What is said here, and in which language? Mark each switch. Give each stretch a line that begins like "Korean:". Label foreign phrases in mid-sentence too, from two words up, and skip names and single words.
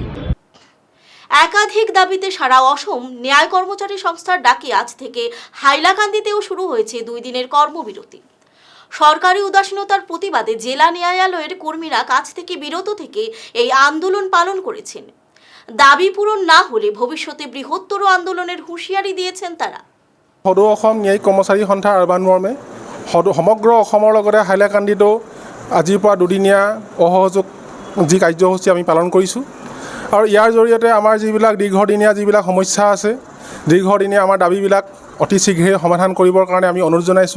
Bangla: একাধিক দাবিতে সারা অসম ন্যায় কর্মচারী সংস্থার ডাকে আজ থেকে হাইলাকান্দিতেও শুরু হয়েছে 2 দিনের কর্মবিরতি। সরকারি উদাসীনতার প্রতিবাদে জেলা ন্যায়ালয়ের কর্মীরা কাজ থেকে বিরত থেকে এই আন্দোলন পালন করেছেন। দাবি পূরণ না হলে ভবিষ্যতে বৃহত্তর আন্দোলনের হুঁশিয়ারি দিয়েছেন তারা।
Assamese: সদৌ অসম ন্যায়িক কৰ্মচাৰী সন্থাৰ আহ্বান মৰ্মে সমগ্ৰ অসমৰ লগতে হাইলাকান্দিতো আজিৰ পৰা 2 দিনীয়া অসহযোগ যি কাৰ্যসূচী আমি পালন কৰিছোঁ, আৰু ইয়াৰ জৰিয়তে আমাৰ যিবিলাক দীৰ্ঘদিনীয়া যিবিলাক সমস্যা আছে, দীৰ্ঘদিনীয়া আমাৰ দাবীবিলাক অতি শীঘ্ৰে সমাধান কৰিবৰ কাৰণে আমি অনুৰোধ জনাইছোঁ।